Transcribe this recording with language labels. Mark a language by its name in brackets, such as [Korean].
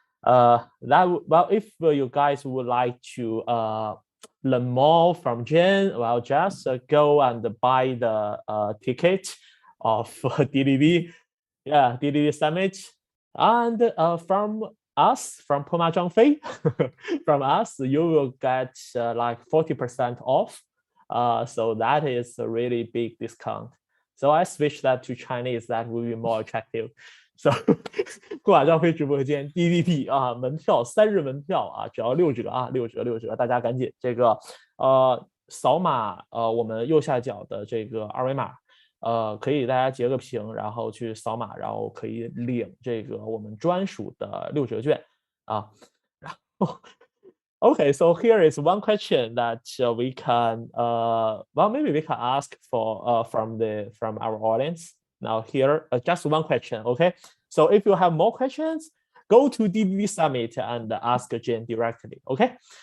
[English] If you guys would like to learn more from Jen, just go and buy the ticket of DDD, DDD Summit, and from us, from 破马张飞, from us, you will get like 40% off. So that is a really big discount. So I switch that to Chinese, that will be more attractive. [Chinese] So 破马张飞直播间 DDD 门票3日门票只要6折6折，大家赶紧这个扫码我们右下角的这个二维码，可以大家截个屏，然后去扫码，然后可以领这个我们专属的6折券啊。然后 [English] Okay, so here is one question that we can, maybe we can ask for from our audience. Now here, just one question, okay? So if you have more questions, go to DDD Summit and ask Jen directly, okay?